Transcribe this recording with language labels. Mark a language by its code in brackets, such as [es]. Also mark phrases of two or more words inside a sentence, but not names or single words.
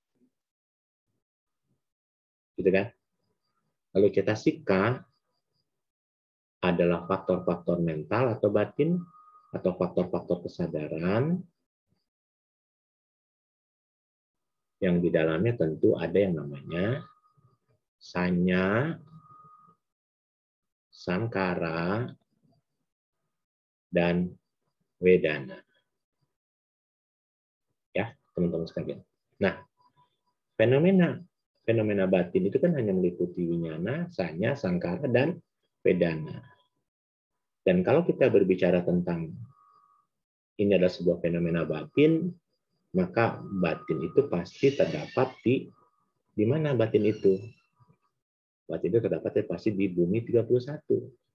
[id] Gitu kan? Lalu cetasika adalah faktor-faktor mental atau batin, atau faktor-faktor kesadaran yang di dalamnya tentu ada yang namanya sanya, sankara, dan wedana. Ya, teman-teman sekalian. Nah, fenomena batin itu kan hanya meliputi winyana, sanya, sankara, dan wedana. Dan kalau kita berbicara tentang ini adalah sebuah fenomena batin, maka batin itu pasti terdapat di mana batin itu? Batin itu terdapat pasti di bumi 31.